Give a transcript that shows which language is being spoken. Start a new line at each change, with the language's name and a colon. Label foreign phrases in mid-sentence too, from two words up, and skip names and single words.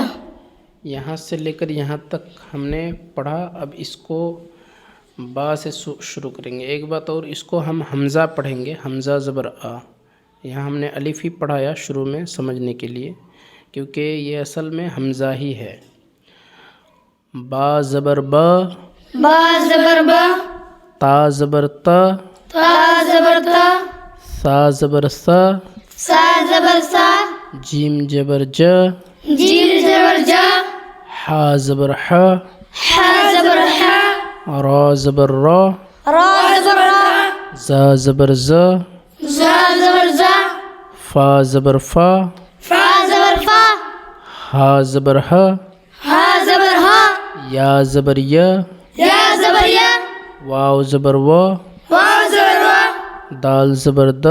Urdu: یہاں سے لے کر یہاں تک ہم نے پڑھا۔ اب اس کو با سے شروع کریں گے۔ ایک بات اور، اس کو ہم حمزہ پڑھیں گے، حمزہ زبر آ۔ یہاں ہم نے الف ہی پڑھایا شروع میں سمجھنے کے لیے، کیونکہ یہ اصل میں حمزہ ہی ہے۔ با زبر با، با زبر با، تا زبر تا، تا زبر تا، سا زبر سا، سا زبر سا، جیم زبر ج، جیم زبر جا، حا زبر ح، حا زبر حا، را زبر را، را زبر را، زا زبر ز، زا زبر زا، فا زبر فا، فا زبر فا، ہا زبر ہا، ہا زبر ہا، یا زبر یا، یا زبر یا، واو زبر وا، واو زبر وا، دال زبر دا،